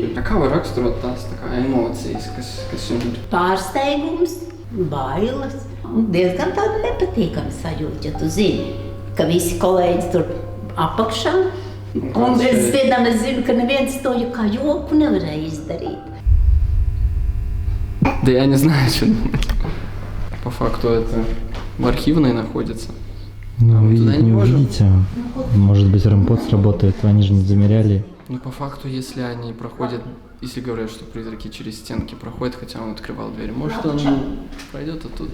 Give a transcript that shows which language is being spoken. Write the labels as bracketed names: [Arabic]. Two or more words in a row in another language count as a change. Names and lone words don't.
[Latvian] Kā var raksturot tās tā kā emocijas, kas jums ir? Pārsteigums, bailes un diezgan tāda nepatīkama sajūta, ja tu zini, ka visi kolēģi tur apakšā. Un es zinu, ka neviens to kā joku nevarēja издарить. [Russian] Да я не знаю, что думать. По факту это в архивной находится. Ну, мы туда видеть не не можем. увидите. Может быть, рампот сработает, они же не замеряли. Ну, по факту, если они проходят, если говорят, что призраки через стенки проходят, хотя он открывал дверь, может, он пройдет оттуда.